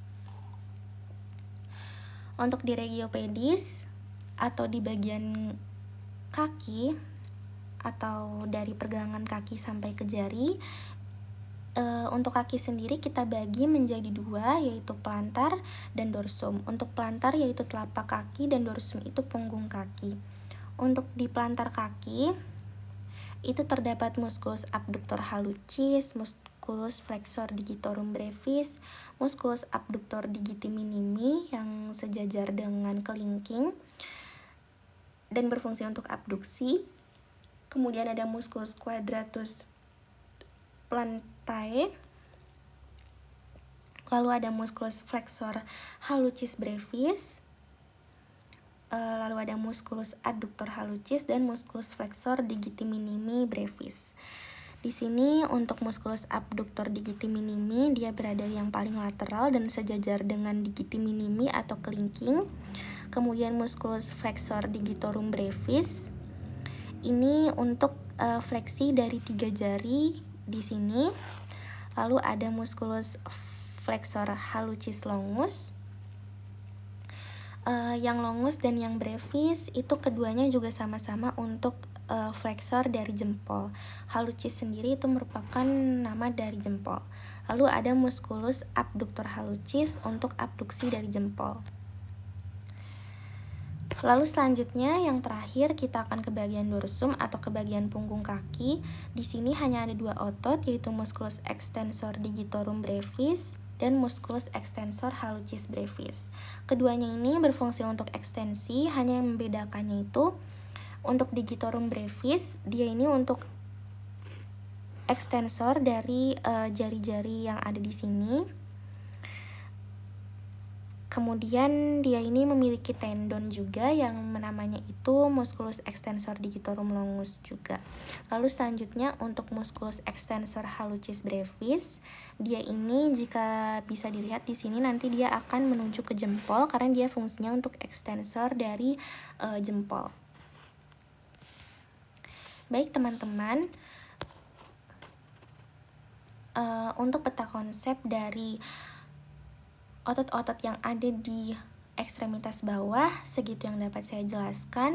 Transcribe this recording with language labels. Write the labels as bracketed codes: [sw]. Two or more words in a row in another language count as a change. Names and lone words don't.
[id] Untuk di regiopedis atau di bagian kaki atau dari pergelangan kaki sampai ke jari, untuk kaki sendiri kita bagi menjadi dua, yaitu plantar dan dorsum. Untuk plantar yaitu telapak kaki dan dorsum itu punggung kaki. Untuk di plantar kaki itu terdapat [la] musculus abductor hallucis, musculus flexor digitorum brevis, musculus abductor digiti minimi [id] yang sejajar dengan kelingking dan berfungsi untuk abduksi. Kemudian ada [la] musculus quadratus plantae. [id] Lalu ada [la] musculus flexor hallucis brevis. [id] Lalu ada [la] musculus adductor hallucis [id] dan [la] musculus flexor digiti minimi brevis. [id] Di sini untuk [la] musculus abductor digiti minimi [id] dia berada yang paling lateral dan sejajar dengan [la] digiti minimi [id] atau kelingking. Kemudian [la] musculus flexor digitorum brevis [id] ini untuk fleksi dari 3 jari di sini. Lalu ada [la] musculus flexor hallucis longus. [id] Yang longus dan yang brevis itu keduanya juga sama-sama untuk flexor dari jempol. Hallucis sendiri itu merupakan nama dari jempol. Lalu ada [la] musculus abductor hallucis [id] untuk abduksi dari jempol. Lalu selanjutnya yang terakhir kita akan ke bagian dorsum atau ke bagian punggung kaki. Di sini hanya ada dua otot, yaitu [la] musculus extensor digitorum brevis [id] dan [la] musculus extensor hallucis brevis. [id] Keduanya ini berfungsi untuk ekstensi, hanya yang membedakannya itu untuk [la] digitorum brevis [id] dia ini untuk ekstensor dari jari-jari yang ada di sini. Kemudian dia ini memiliki tendon juga yang namanya itu [la] musculus extensor digitorum longus [id] juga. Lalu selanjutnya untuk [la] musculus extensor hallucis brevis, [id] dia ini jika bisa dilihat di sini nanti dia akan menuju ke jempol karena dia fungsinya untuk ekstensor dari jempol. Baik teman-teman, untuk peta konsep dari otot-otot yang ada di ekstremitas bawah, segitu yang dapat saya jelaskan.